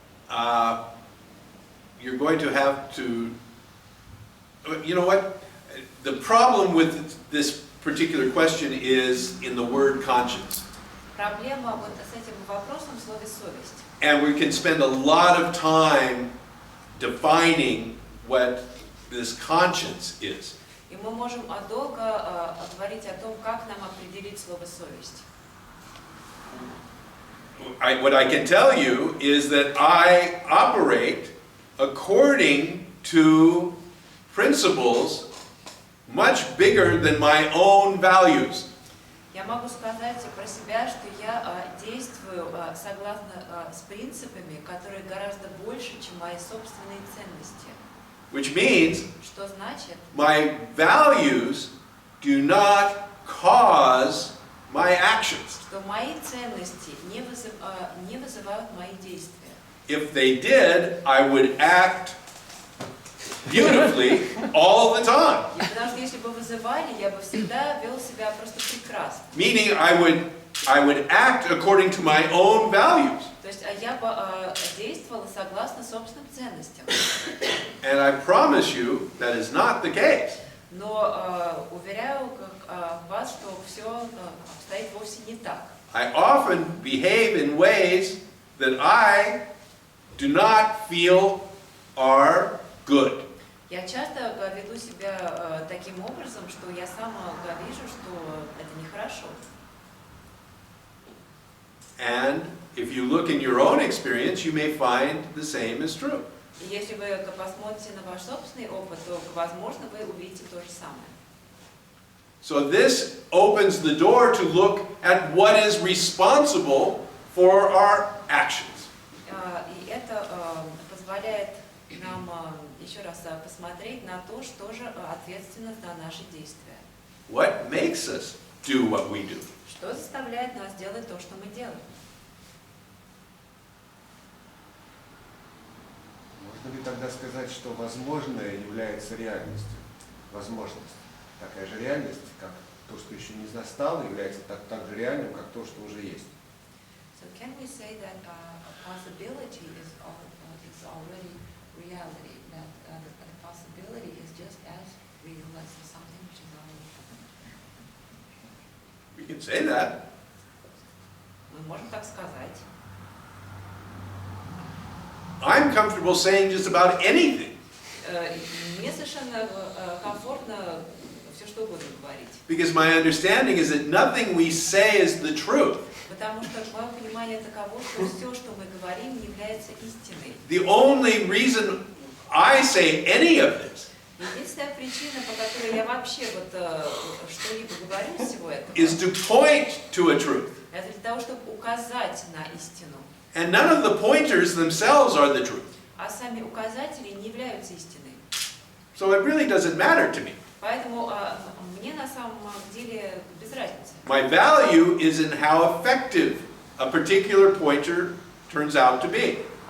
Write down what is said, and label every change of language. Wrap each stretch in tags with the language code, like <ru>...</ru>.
<en>You're going to have to, you know what? The problem with this particular question is in the word conscience.</en> <ru>Проблема вот с этим вопросом в слове совесть.</ru> <en>And we can spend a lot of time defining what this conscience is.</en> <ru>И мы можем долго говорить о том, как нам определить слово совесть.</ru> <en>What I can tell you is that I operate according to principles much bigger than my own values.</en> <ru>Я могу сказать про себя, что я действую согласно с принципами, которые гораздо больше, чем мои собственные ценности.</ru> <en>Which means</en> <ru>Что значит,</ru> <en>my values do not cause my actions.</en> <ru>что мои ценности не вызывают мои действия.</ru> <en>If they did, I would act beautifully all the time.</en> <ru>Потому что если бы вызывали, я бы всегда вел себя просто прекрасно.</ru> <en>Meaning I would act according to my own values.</en> <ru>То есть я бы действовала согласно собственным ценностям.</ru> <en>And I promise you that is not the case.</en> <ru>Но уверяю вас, что все обстоит вовсе не так.</ru> <en>I often behave in ways that I do not feel are good.</en> <ru>Я часто веду себя таким образом, что я сама вижу, что это нехорошо.</ru> <en>And if you look in your own experience, you may find the same is true.</en> <ru>И если вы посмотрите на ваш собственный опыт, то, возможно, вы увидите то же самое.</ru> <en>So this opens the door to look at what is responsible for our actions.</en> <ru>И это позволяет нам еще раз посмотреть на то, что же ответственно за наши действия.</ru> <en>What makes us do what we do?</en> <ru>Что заставляет нас делать то, что мы делаем? Можно ли тогда сказать, что возможное является реальностью? Возможность. Такая же реальность, как то, что еще не настало, является так же реальным, как то, что уже есть.</ru> <en>So can we say that a possibility is already reality? That the possibility is just as real as something which is already happened? We can say that.</en> <ru>Мы можем так сказать.</ru> <en>I'm comfortable saying just about anything.</en> <ru>Мне совершенно комфортно все что угодно говорить.</ru> <en>Because my understanding is that nothing we say is the truth.</en> <ru>Потому что мое понимание таково, что все, что мы говорим, не является истиной.</ru> <en>The only reason I say any of this</en> <ru>Единственная причина, по которой я вообще что-либо говорю из всего этого,</ru> <en>is to point to a truth.</en> <ru>это для того, чтобы указать на истину.</ru> <en>And none of the pointers themselves are the truth.</en> <ru>А сами указатели не являются истиной.</ru> <en>So it really doesn't matter to me.</en> <ru>Поэтому мне на самом деле без разницы.</ru> <en>My value is in how effective a particular pointer turns out to be.</en>